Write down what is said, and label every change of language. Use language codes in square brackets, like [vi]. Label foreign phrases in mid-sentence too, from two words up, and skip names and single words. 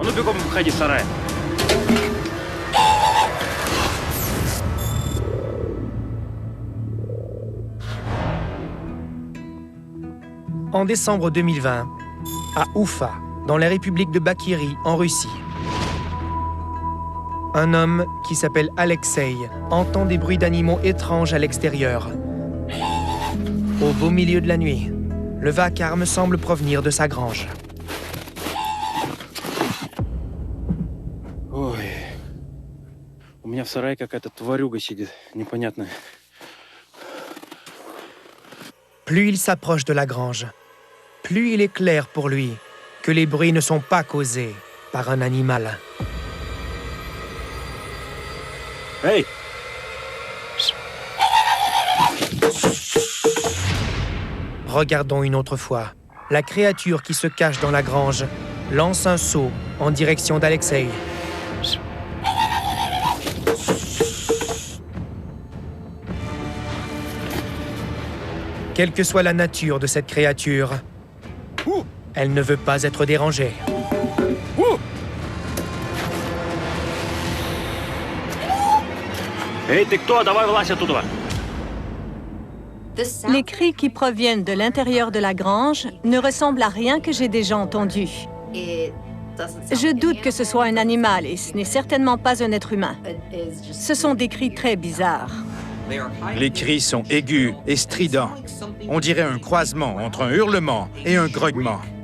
[fr] En décembre 2020, à Oufa, dans la République de Bakiri, en Russie, un homme qui s'appelle Alexei entend des bruits d'animaux étranges à l'extérieur. Au beau milieu de la nuit, le vacarme semble provenir de sa grange. [ru] Ой. У меня в сарае какая-то тварюга сидит, непонятная. [fr] Plus il s'approche de la grange, plus il est clair pour lui que les bruits ne sont pas causés par un animal. Hey! Regardons une autre fois. La créature qui se cache dans la grange lance un saut en direction d'Alexei. Quelle que soit la nature de cette créature, elle ne veut pas être dérangée. [ru] Эй, ты кто? Давай вылазь оттуда! [fr] Les cris qui proviennent de l'intérieur de la grange ne ressemblent à rien que j'ai déjà entendu. Je doute que ce soit un animal et ce n'est certainement pas un être humain. Ce sont des cris très bizarres. Les cris sont aigus et stridents. On dirait un croisement entre un hurlement et un grognement.